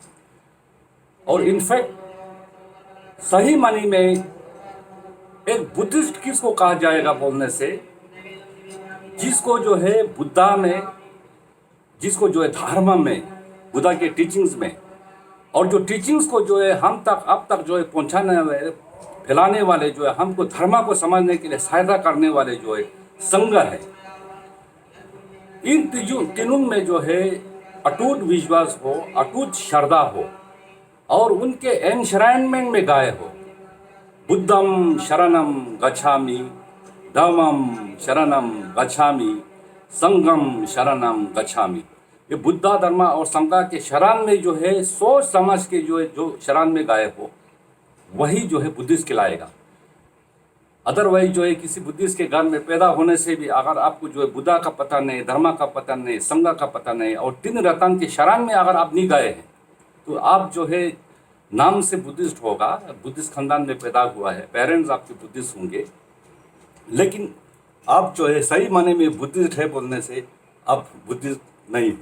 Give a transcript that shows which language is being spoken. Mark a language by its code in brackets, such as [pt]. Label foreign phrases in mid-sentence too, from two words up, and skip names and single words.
[hi] और इनफैक्ट सही मानी में एक बुद्धिस्ट किसको कहा जाएगा बोलने से, जिसको जो है बुद्धा में, जिसको जो है धर्म में, बुद्धा के टीचिंग्स में, और जो टीचिंग्स को जो है हम तक, अब तक जो है पहुंचाने वाले, फैलाने वाले जो है, हमको धर्म को समझने के लिए सहायता करने वाले जो है संघ है। इन तीनों में जो है अटूट विश्वास हो, अटूट श्रद्धा हो, और उनके एनश्राइनमेंट में गाए हो, [pi] बुद्धम शरणम गच्छामि, धम्मम शरणम गच्छामि, संघम शरणम गच्छामि। [hi] ये बुद्धा धर्मा और संघा के शरण में जो है सोच समझ के जो है जो शरण में गए हो वही जो है बुद्धिस्ट कहलाएगा। अदरवाइज जो है किसी बुद्धिस्ट के घर में पैदा होने से भी अगर आपको जो है बुद्धा का पता नहीं, धर्मा का पता नहीं, संघा का पता नहीं और तीन रत्न के शरण में अगर आप नहीं गए हैं तो आप जो है नाम से बुद्धिस्ट होगा, बुद्धिस्ट खानदान में पैदा हुआ है, पेरेंट्स आपके बुद्धिस्ट होंगे, लेकिन आप जो है सही माने में बुद्धिस्ट है बोलने से आप बुद्धिस्ट नहीं है।